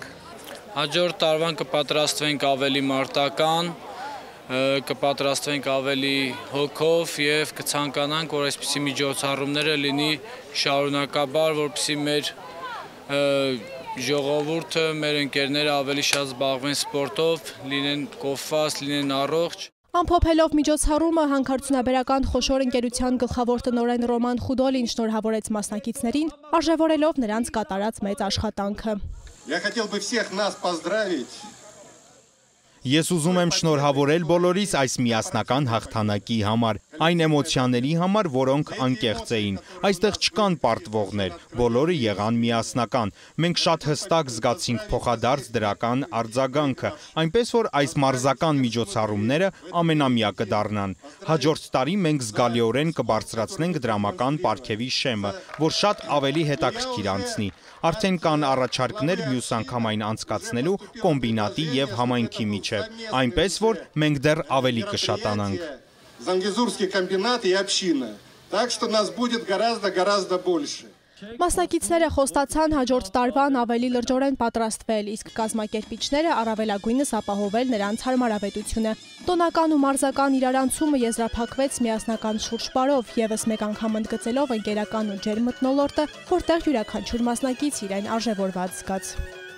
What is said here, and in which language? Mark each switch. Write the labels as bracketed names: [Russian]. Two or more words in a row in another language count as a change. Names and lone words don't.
[Armenian] Հաջորդ տարվան կպատրաստվենք ավելի մարտական, կպատրաստվենք ավելի հոգով և կցանկանանք, որ այսպիսի միջոցառումները լինի շարունակաբար, որպեսզի մեր ժողովուրդը, մեր ընկերները ավելի շատ զբաղվեն սպորտով, լինեն կոփված, լինեն առողջ։ Ամփոփելով միջոցառումը հանքարդյունաբերական խոշոր ընկերության գլխավոր տնօրեն Ռոման Խուդոլին շնորհավորեց մասնակիցներին, արժևորելով նրանց կատարած մեծ աշխատանքը։ [Russian] Я хотел бы всех нас поздравить. [Armenian] Ես ուզում եմ շնորհավորել բոլորիս այս միասնական հաղթանակի համար, այն էմոցիաների համար, որոնք անկեղծ էին։ Այստեղ չկան պարտվողներ, բոլորը եղան միասնական։ Մենք շատ հստակ զգացինք փոխադարձ դրական արձագանքը, այնպես որ այս մարզական միջոցառումները ամենամյա կդառնան։ Հաջորդ տարի մենք զգալիորեն կբարձրացնենք դրամական պարգևի շեմը, որ շատ ավելի հետաքրքիր անցնի։ Արդեն կան առաջարկներ մյուս անգամ այն անցկացնելու կոմբինատի եւ համայնքի միջև, այնպես որ մենք դեռ ավելի կշատանանք։ [Russian] Зангезурский комбинат и община. Так что нас будет гораздо больше. [Armenian] Մասնակիցները խոստացան հաջորդ տարվան ավելի լրջորեն պատրաստվել, իսկ կազմակերպիչները առավելագույնս ապահովել նրանց հարմարավետությունը։ Տոնական ու մարզական իրարանցումը եզրափակվեց միասնական շուրջպարով, ևս մեկ անգամ ընդգծելով ընկերական ու ջերմ մթնոլորտը, որտեղ յուրաքանչյուր մասնակից իրեն արժևորված զգաց։